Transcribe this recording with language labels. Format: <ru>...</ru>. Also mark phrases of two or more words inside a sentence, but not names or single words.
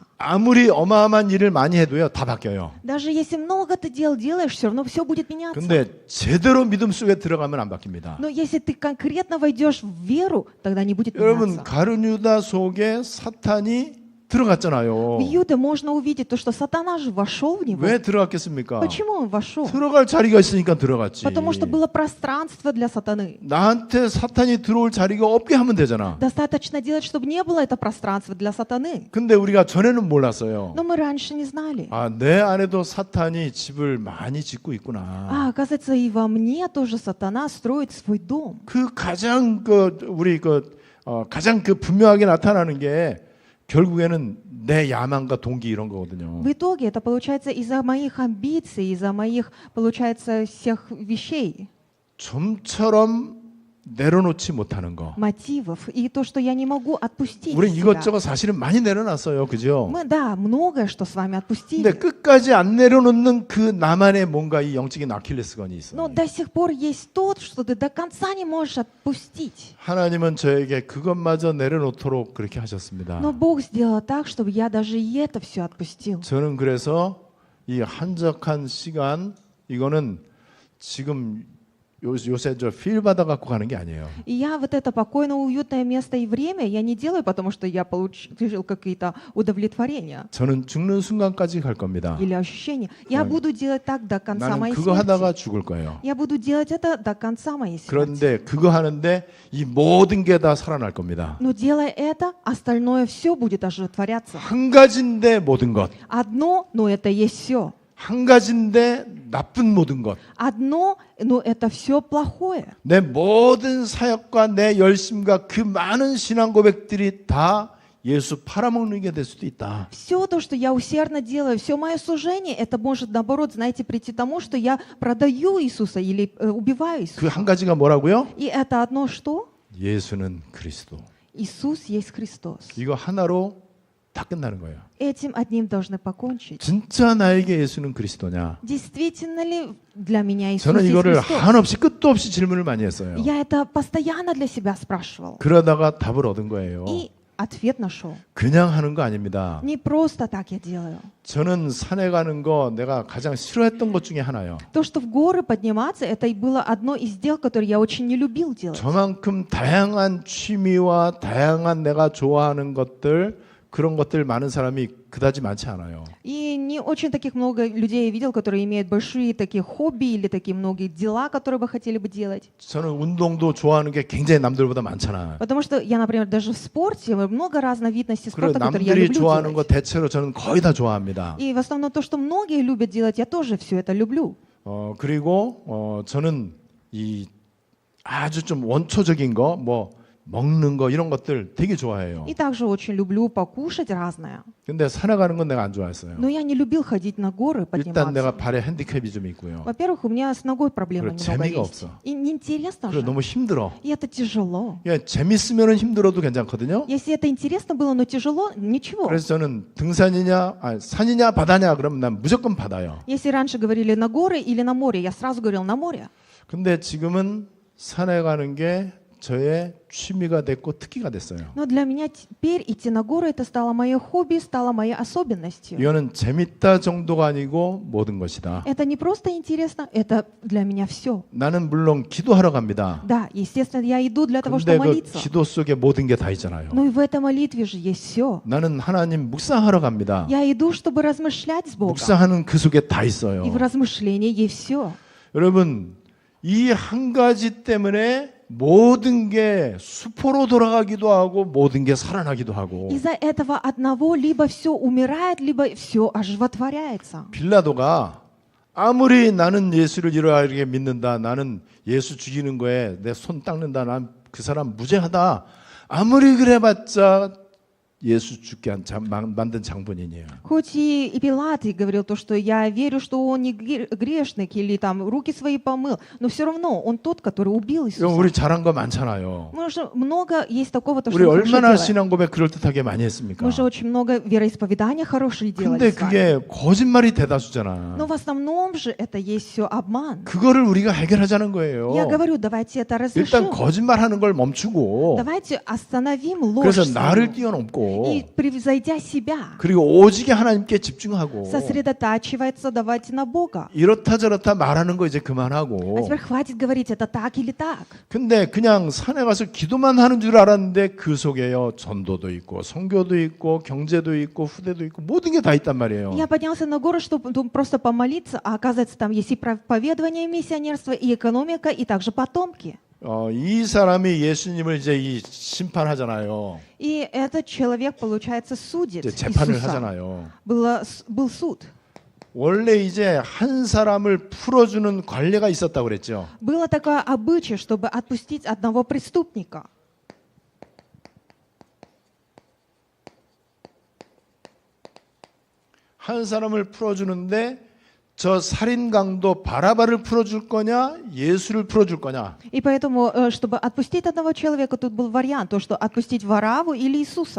<ko>아무리 어마어마한 일을 많이 해도요. 다 바뀌어요.</ko> <ru>Даже если много ты дел делаешь, все равно все будет меняться.</ru> <ko>근데 제대로 믿음 속에 들어가면 안 바뀝니다.</ko> <ru>Но если ты конкретно войдешь в веру, тогда не будет</ru> <ko>여러분</ko> <ru>меняться.</ru> <ko>가룟 유다 속에 사탄이 들어갔잖아요.</ko> <ru>В Иуде можно увидеть то, что сатана же вошел в него.</ru> <ko>왜 들어갔겠습니까?</ko> <ru>Почему он вошел?</ru> <ko>들어갈 자리가 있으니까 들어갔지.</ko> <ru>Потому что было пространство для сатаны.</ru> <ko>나한테 사탄이 들어올 자리가 없게 하면 되잖아.</ko> <ru>Достаточно делать, чтобы не было это пространство для сатаны.</ru> <ko>근데 우리가 전에는 몰랐어요.</ko> <ru>Но мы раньше не знали.</ru> <ko>아, 내 안에도 사탄이 집을 많이 짓고 있구나.</ko> <ru>А, оказывается, и во мне тоже сатана строит свой дом.</ru> <ko>그 가장 가장 분명하게 나타나는 게 결국에는 내 야망과 동기 이런 거거든요.</ko> <ru>В итоге это получается из-за моих амбиций, из-за моих, получается, всех вещей,</ru> <ko>좀처럼 내려놓지 못하는 거.</ko> <ru>мотивов, и то, что я не могу отпустить</ru> <ko>우린</ko> <ru>себя.</ru> <ko>이것저것 사실은 많이 내려놨어요, 그죠?</ko> <ru>Мы, да, многое, что с вами отпустили.</ru> <ko>근데 끝까지 안 내려놓는 그 나만의 뭔가 이 영적인 아킬레스건이 있어요.</ko> <ru>Но до сих пор есть тот, что ты до конца не можешь отпустить.</ru> <ko>하나님은 저에게 그것마저 내려놓도록 그렇게 하셨습니다.</ko> <ru>Но Бог сделал так, чтобы я даже и это все отпустил.</ru> <ko>저는 그래서 이 한적한 시간 이거는 지금 요새 필 받아 갖고 가는 게 아니에요.</ko> <ru>И я вот это покойное, уютное место и время я не делаю, потому что я получил какие-то удовлетворения</ru> <ko>저는 죽는 순간까지 갈 겁니다.</ko> <ru>или ощущения. Я буду делать так до конца</ru> <ko>나는</ko> <ru>моей</ru> <ko>그거 하다가</ko> <ru>смерти.</ru> <ko>죽을 거예요.</ko> <ru>Я буду делать это до конца моей смерти.</ru> <ko>그런데 그거 하는데 이 모든 게 다 살아날 겁니다.</ko> <ru>Но делая это, остальное все будет оживотворяться.</ru> <ko>한 가지인데 모든 것.</ko> <ru>Одно, но это есть все.</ru> <ko>한 가지인데 나쁜 모든 것.</ko> <ru>одно, но это все плохое.</ru> <ko>내 모든 사역과 내 열심과 그 많은 신앙 고백들이 다 예수 팔아먹는 게 될 수도 있다.</ko> <ru>Все то, что я усердно делаю, все мое служение, это может, наоборот, знаете, прийти к тому, что я продаю Иисуса или убиваю</ru> <ko>그</ko> <ru>Иисуса.</ru> <ko>한 가지가 뭐라고요?</ko> <ru>И это одно что?</ru> <ko>예수는 그리스도.</ko> <ru>Иисус есть Христос.</ru> <ko>이거 하나로 다 끝나는 거예요.</ko> <ru>Этим одним должны покончить.</ru> <ko>진짜 나에게 예수는 그리스도냐?</ko> <ru>Действительно ли для меня Иисус</ru> <ko>저는</ko> <ru>есть</ru> <ko>이거를</ko> <ru>Христос?</ru> <ko>한없이 끝도 없이 질문을 많이 했어요.</ko> <ru>Я это постоянно для себя спрашивал.</ru> <ko>그러다가 답을 얻은 거예요.</ko> <ru>И ответ нашел.</ru> <ko>그냥 하는 거 아닙니다.</ko> <ru>Не просто так я делаю.</ru> <ko>저는 산에 가는 거 내가 가장 싫어했던 것 중에 하나요.</ko> <ru>То, что в горы подниматься, это и было одно из дел, которое я очень не любил делать.</ru> <ko>저만큼 다양한 취미와 다양한 내가 좋아하는 것들 그런 것들 많은 사람이 그다지 많지 않아요.</ko> <ru>И не очень таких много людей я видел, которые имеют большие такие хобби или такие многие дела, которые бы хотели бы делать.</ru> <ko>저는 운동도 좋아하는 게 굉장히 남들보다 많잖아요.</ko> <ru>Потому что я, например, даже в спорте, много разновидностей</ru> <ko>그리고</ko> <ru>спорта, которые я</ru> <ko>남들이</ko> <ru>люблю</ru> <ko>좋아하는 거</ko> <ru>делать.</ru> <ko>대체로 저는 거의 다 좋아합니다.</ko> <ru>И в основном то, что многие любят делать, я тоже все это люблю.</ru> <ko>그리고 저는 이 아주 좀 원초적인 거, 뭐 먹는 거 이런 것들 되게 좋아해요.</ko> <ru>И также очень люблю покушать разное.</ru> <ko>근데 산에 가는 건 내가 안 좋아했어요.</ko> <ru>Но я не любил ходить на горы,</ru> <ko>일단 내가</ko> <ru>подниматься.</ru> <ko>발에 핸디캡이 좀 있고요.</ko> <ru>Во-первых, у меня с ногой проблема</ru> <ko>그리고</ko> <ru>немного</ru> <ko>재미가</ko> <ru>есть.</ru> <ko>없어.</ko> <ru>И неинтересно</ru> <ko>그리고</ko> <ru>же.</ru> <ko>너무 힘들어.</ko> <ru>И это тяжело.</ru> <ko>예, 재밌으면 힘들어도 괜찮거든요.</ko> <ru>Если это интересно было, но тяжело, ничего.</ru> <ko>그래서 저는 등산이냐, 산이냐, 바다냐 그러면 난 무조건 바다요.</ko> <ru>Если раньше говорили на горы или на море, я сразу говорил на море.</ru> <ko>근데 지금은 산에 가는 게 저의 취미가 됐고 특기가 됐어요.</ko> <ru>Но для меня теперь идти на горы это стало моей хобби, стало моей особенностью.</ru> <ko>이거는 재밌다 정도가 아니고 모든 것이다.</ko> <ru>Это не просто интересно, это для меня все.</ru> <ko>나는 물론 기도하러 갑니다.</ko> <ru>Да, естественно, я иду для того,</ru> <ko>근데</ko> <ru>чтобы</ru> <ko>그</ko> <ru>молиться.</ru> <ko>기도 속에 모든 게 다 있잖아요.</ko> <ru>Но и в этой молитве же есть все.</ru> <ko>나는 하나님 묵상하러 갑니다.</ko> <ru>Я иду, чтобы размышлять с Богом.</ru> <ko>묵상하는 그 속에 다 있어요.</ko> <ru>И в размышлении есть все.</ru> <ko>여러분, 이 한 가지 때문에 모든 게 수포로 돌아가기도 하고 모든 게 살아나기도 하고.</ko> <ru>Из-за этого одного либо все умирает, либо все оживотворяется.</ru> <ko>빌라도가 아무리 나는 예수를 이렇게 믿는다, 나는 예수 죽이는 거에 내 손 닦는다, 난 그 사람 무죄하다. 아무리 그래봤자 예수 죽게 만든 장본인이에요.</ko> <ru>Хоть и Пилат и говорил то, что я верю, что он не грешник или там руки свои помыл, но все равно он тот, который убил Иисуса.</ru> <ko>우리 잘한 거 많잖아요.</ko> <ru>Мы же много есть такого, то, что</ru> <ko>우리</ko> <ru>мы хорошо</ru> <ko>얼마나</ko> <ru>делаем.</ru> <ko>신앙 고백 그럴듯하게 많이 했습니까?</ko> <ru>Мы же очень много вероисповедания хорошие делали</ru> <ko>근데</ko> <ru>с вами.</ru> <ko>그게 거짓말이 대다수잖아.</ko> <ru>Но в основном же это есть все обман.</ru> <ko>그거를 우리가 해결하자는 거예요.</ko> <ru>Я говорю, давайте это</ru> <ko>일단</ko> <ru>разрешим.</ru> <ko>거짓말하는 걸 멈추고</ko> <ru>Давайте остановим ложь</ru> <ko>그래서</ko> <ru>свою.</ru> <ko>나를 뛰어넘고</ko> <ru>И превзойдя себя,</ru> <ko>그리고 오직에 하나님께 집중하고</ko> <ru>сосредотачивается, давайте на Бога.</ru> <ko>이렇다 저렇다 말하는 거 이제</ko> <ru>А</ru> <ko>그만하고</ko> <ru>теперь хватит говорить, это так или так.</ru> <ko>근데 그냥 산에 가서 기도만 하는 줄 알았는데 그 속에요 전도도 있고 선교도 있고 경제도 있고 후대도 있고 모든 게 다 있단 말이에요.</ko> <ru>Я поднялся на гору, чтобы просто помолиться, а оказывается, там есть и проповедование миссионерства, и экономика, и также потомки.</ru> <ko>이 사람이 예수님을 이제 이 심판하잖아요.</ko> <ru>И этот человек, получается, судит</ru> <ko>이제 재판을</ko> <ru>Иисуса.</ru> <ko>하잖아요.</ko> <ru>Был суд.</ru> <ko>원래 이제 한 사람을 풀어주는 관례가 있었다고 그랬죠.</ko> <ru>Было такое обычай, чтобы отпустить одного преступника.</ru> <ko>한 사람을 풀어주는데 저 살인강도 바라바를 풀어줄 거냐 예수를 풀어줄 거냐.</ko> <ru>И поэтому, чтобы отпустить одного человека, тут был вариант, то, что отпустить Вараву или Иисуса.</ru>